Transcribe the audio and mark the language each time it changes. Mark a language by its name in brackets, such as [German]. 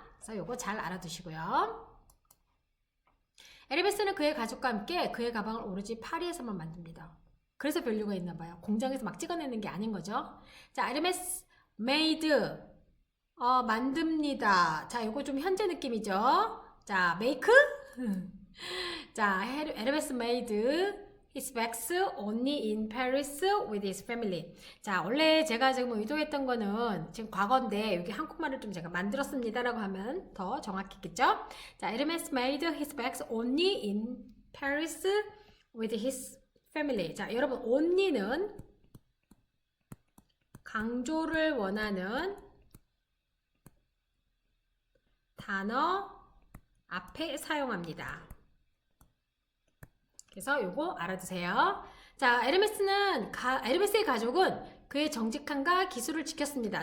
[Korean] 그래서 요거 잘 알아두시고요. 에르메스는 그의 가족과 함께 그의 가방을 오로지 파리에서만 만듭니다. 그래서 밸류가 있나 봐요. 공장에서 막 찍어내는 게 아닌 거죠. 자, 에르메스 made 만듭니다. 자, 요거 좀 현재 느낌이죠. [English] 자, make 자, 에르메스 made his bags only in Paris with his family. [Korean] 자, 원래 제가 지금 의도했던 거는 지금 과거인데 여기 한국말을 좀 제가 만들었습니다라고 하면 더 정확했겠죠? [English] 자, 에르메스 made his bags only in Paris with his family. [Korean] 자, 여러분 only는 강조를 원하는 단어 앞에 사용합니다. 그래서 요거 알아두세요. 자, 에르메스의 가족은 그의 정직함과 기술을 지켰습니다.